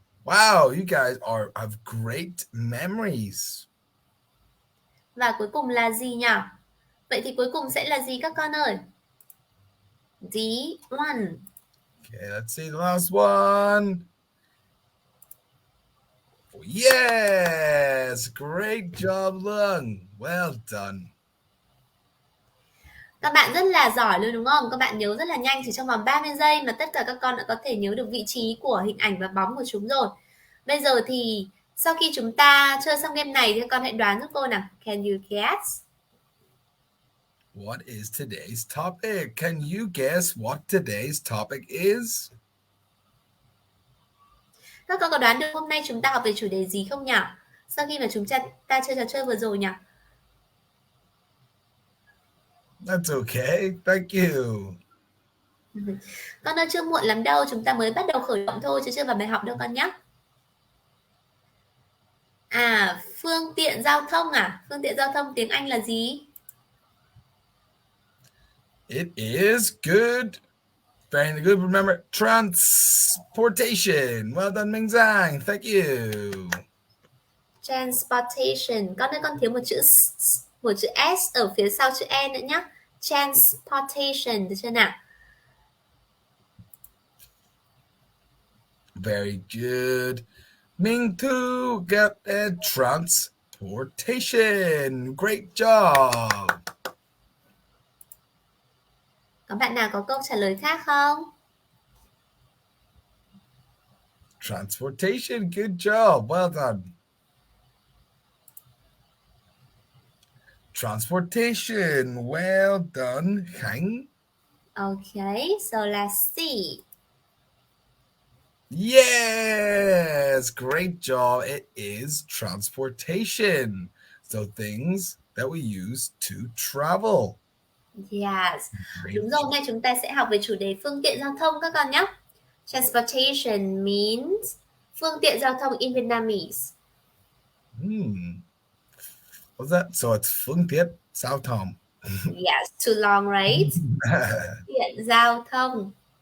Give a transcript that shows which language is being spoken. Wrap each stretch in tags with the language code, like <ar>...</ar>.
<en>Wow, you guys have great memories.</en> <vi>Và cuối cùng là gì nhỉ? Vậy thì cuối cùng sẽ là gì các con ơi?</vi> <en>D1. Okay, let's see the last one. Yes, great job, Lung. Well done.</en> <vi>Các bạn rất là giỏi luôn đúng không? Các bạn nhớ rất là nhanh, chỉ trong vòng 30 giây mà tất cả các con đã có thể nhớ được vị trí của hình ảnh và bóng của chúng rồi. Bây giờ thì sau khi chúng ta chơi xong game này thì các con hãy đoán giúp cô nào.</vi> <en>Can you guess? What is today's topic? Can you guess what today's topic is?</en> <vi>Các con có đoán được hôm nay chúng ta học về chủ đề gì không nhỉ? Sau khi mà chúng ta chơi trò chơi vừa rồi nhỉ?</vi> <en>That's okay. Thank you.</en> <vi>Con ơi, chưa muộn lắm đâu, chúng ta mới bắt đầu khởi động thôi chứ chưa vào bài học đâu con nhé. Phương tiện giao thông à? Phương tiện giao thông tiếng Anh là gì?</vi> <en>It is good. Very good. Remember, transportation. Well done, Minh Giang. Thank you. Transportation.</en> <vi>Con ơi, con thiếu một chữ S ở phía sau chữ E nữa nhé. Transportation, được chưa nào?</vi> <en>Very good. Minh Thu got a transportation. Great job.</en> <vi>Có bạn nào có câu trả lời khác không?</vi> <en>Transportation. Good job. Well done. Transportation. Well done, Khánh. Okay, so let's see. Yes, great job. It is transportation. So things that we use to travel. Yes.</en> <vi>Đúng rồi, hôm nay chúng ta sẽ học về chủ đề phương tiện giao thông các con nhé.</vi> <en>Transportation means phương tiện giao thông in Vietnamese. What's that? So it's phương tiện giao thông. Yes, too long, right? Tiện giao thông.</en>